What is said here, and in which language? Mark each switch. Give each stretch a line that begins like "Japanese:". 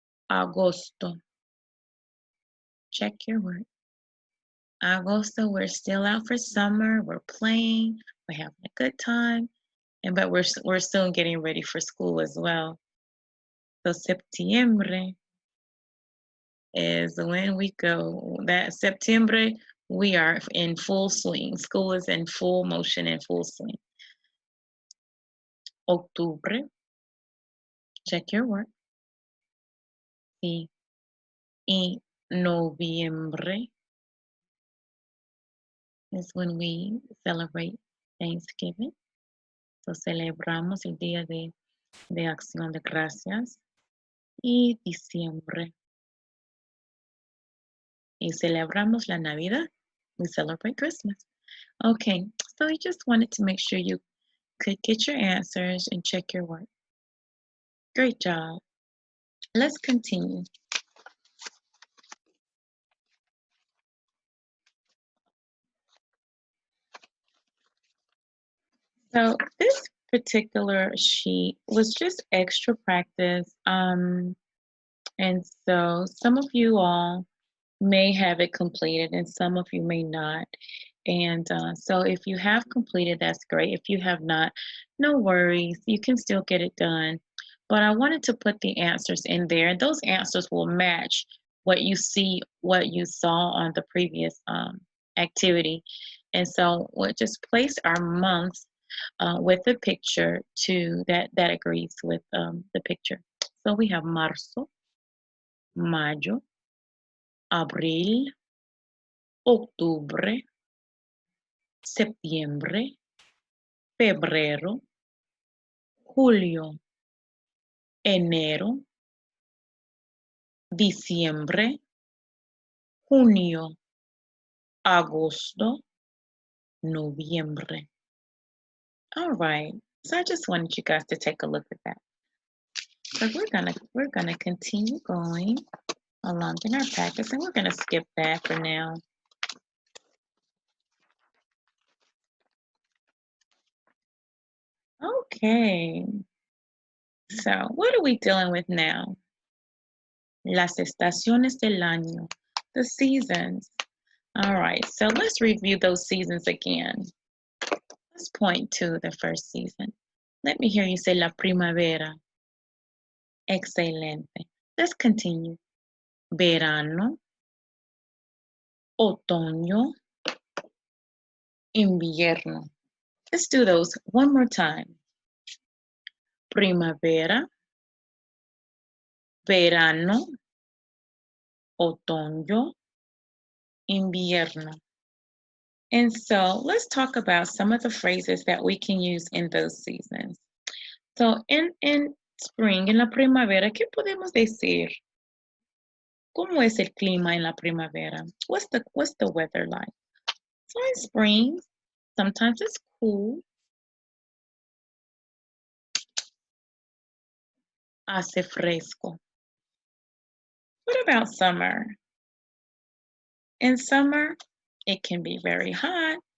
English: Agosto. Check your work. Agosto, we're still out for summer. We're playing. We're having a good time. But we're still getting ready for school as well. So Septiembre is when we go. That Septiembre, we are in full swing. School is in full motion and full swing. Octubre, check your work.
Spanish: Y noviembre
English: is when we celebrate Thanksgiving.
Spanish: So celebramos el Día de Acción de Gracias. Y diciembre. Y celebramos la Navidad.
English: We celebrate Christmas. Okay, so I just wanted to make sure you could get your answers and check your work. Great job. Let's continue. So this particular sheet was just extra practice. And so some of you all may have it completed and some of you may not. And so if you have completed, that's great. If you have not, no worries. You can still get it done. But I wanted to put the answers in there. And those answers will match what you saw on the previous activity. And so we'll just place our months with the picture that agrees with the picture.
Spanish: So we have marzo, mayo, abril, octubre, septiembre, febrero, julio, enero, diciembre, junio, agosto, noviembre.
English: All right. So I just wanted you guys to take a look at that. So we're gonna continue going along in our practice, and we're gonna skip that for now. Okay. So what are we dealing with now?
Spanish: Las estaciones del año,
English: the seasons. All right, so let's review those seasons again. Let's point to the first season. Let me hear you say la primavera. Excelente. Let's continue.
Spanish: Verano, otoño, invierno.
English: Let's do those one more time.
Spanish: Primavera, verano, otoño, invierno.
English: And so let's talk about some of the phrases that we can use in those seasons. So in spring,
Spanish: en la primavera, ¿qué podemos decir? ¿Cómo es el clima en la primavera?
English: What's the weather like? So in spring, sometimes it's cool.
Spanish: Hace fresco.
English: What about summer? In summer, it can be very hot.